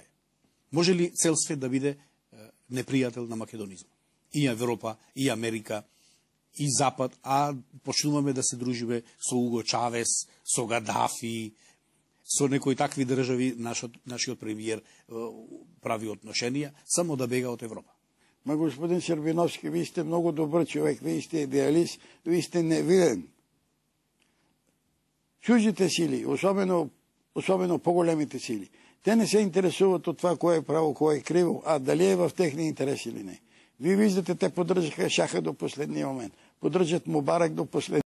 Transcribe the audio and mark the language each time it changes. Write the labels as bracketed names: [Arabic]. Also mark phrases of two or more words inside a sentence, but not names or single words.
[Macedonian] Може ли цел свет да биде непријател на македонизмот? И Европа, и Америка, и Запад, а почнуваме да се дружиме со Уго Чавес, со Гадафи, со некои такви држави, нашиот премиер прави отношенија, само да бега од Европа. Ма, [Bulgarian] господин Сербиновски, ви сте многу добър човек, ви сте идеалист, ви сте невиден. Чужите сили, особено по-големите сили, те не се интересуват от това, кое е право, кое е криво, а дали е в техни интерес или не. Ви виждате, те поддржаха Шаха до последниот момент. Поддржат Мубарак до последниот